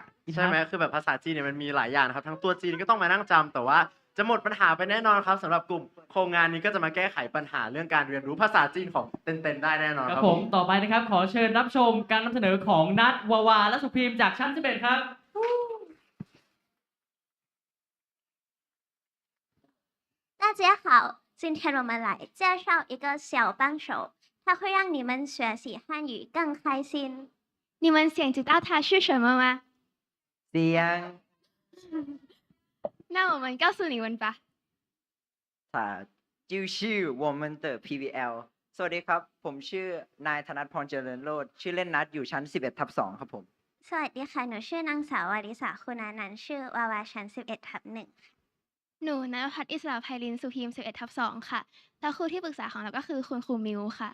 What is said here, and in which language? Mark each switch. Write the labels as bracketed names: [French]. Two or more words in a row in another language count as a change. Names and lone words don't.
[Thai] ใช่ไหมคือแบบภาษาจีนเนี่ยมันมีหลายอย่างนะครับทั้งตัวจีนก็ต้องมานั่งจำแต่ว่าจะหมดปัญหาไปแน่นอนครับสำหรับกลุ่มโครงงานนี้ก็จะมาแก้ไขปัญหาเรื่องการเรียนรู้ภาษาจีนของเต้นๆได้แน่นอน ค ค รั รั บบ ผ ผม ม ต่อไปนะครับ ขอเชิญรับชมการนำเสนอของนัทวาวาและสุพีมจากชั้น11ครับ [Chinese] 大家好，今天我们来介绍一个小帮手，它会让你们学习汉语更开心。你们想知道它是什么吗？ [Thai] เสียง [Chinese] 那我们告诉你们吧。 [Thai] ค่ะจิวชื่อ [Chinese] 我们的 [Thai] PBL สวัสดีครับ ผมชื่อนายธนัทพรเจริญโรจน์ชื่อเล่นนัดอยู่ชั้น 11/2 ครับผม สวัสดีค่ะ หนูชื่อนางสาววาริสาคุณานันท์ชื่อวาวาชั้น 11/1 ค่ะ หนูณภัทรอิสระไพลินสุพีม 11/2 ค่ะ แล้วครูที่ปรึกษาของเราก็คือคุณครูมิวค่ะ